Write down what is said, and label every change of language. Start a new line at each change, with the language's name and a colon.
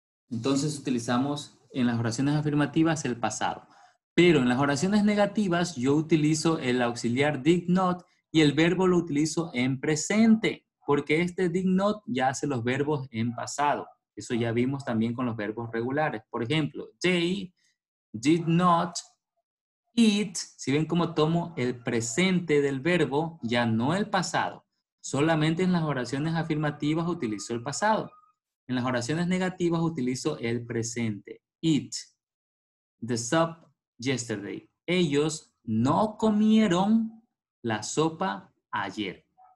Spanish: Entonces utilizamos en las oraciones afirmativas el pasado. Pero en las oraciones negativas yo utilizo el auxiliar did not y el verbo lo utilizo en presente, porque este did not ya hace los verbos en pasado. Eso ya vimos también con los verbos regulares. Por ejemplo,
English: they did not eat.
Spanish: Si ven cómo tomo el presente del verbo, ya no el pasado. Solamente en las oraciones afirmativas utilizo el pasado. En las oraciones negativas utilizo el presente.
English: Eat the soup yesterday.
Spanish: Ellos no comieron la sopa ayer.